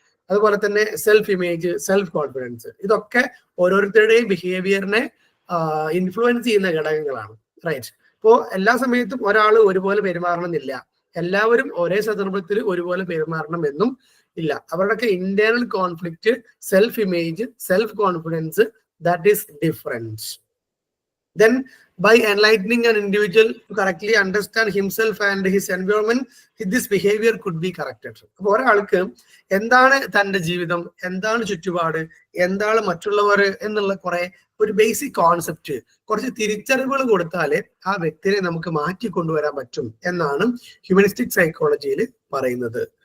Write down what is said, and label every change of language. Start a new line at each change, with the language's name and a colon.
Malayalam: അതുപോലെ തന്നെ self image, self confidence, ഇതൊക്കെ ഓരോരുത്തരുടെയും ബിഹേവിയറിനെ ഇൻഫ്ലുവൻസ് ചെയ്യുന്ന ഘടകങ്ങളാണ്. റൈറ്റ്. ഇപ്പോ എല്ലാ സമയത്തും ഒരാൾ ഒരുപോലെ പെരുമാറണം എന്നില്ല, എല്ലാവരും ഒരേ സന്ദർഭത്തിൽ ഒരുപോലെ പെരുമാറണം എന്നും ഇല്ല. അവരുടെയൊക്കെ internal conflict, self image, self confidence,
English: that is different. Then by enlightening an individual to correctly understand himself and his environment, this behavior could be corrected.
Malayalam: അപ്പോൾ ഒരാൾക്ക് എന്താണ് തന്റെ ജീവിതം, എന്താണ് ചുറ്റുപാട്, എന്താണ് മറ്റുള്ളവർ എന്നുള്ള കുറെ ഒരു ബേസിക് കോൺസെപ്റ്റ്, കുറച്ച് തിരിച്ചറിവുകൾ കൊടുത്താലേ ആ വ്യക്തിയെ നമുക്ക് മാറ്റി കൊണ്ടുവരാൻ പറ്റും എന്നാണ് ഹ്യൂമനിസ്റ്റിക് സൈക്കോളജിയിൽ പറയുന്നത്.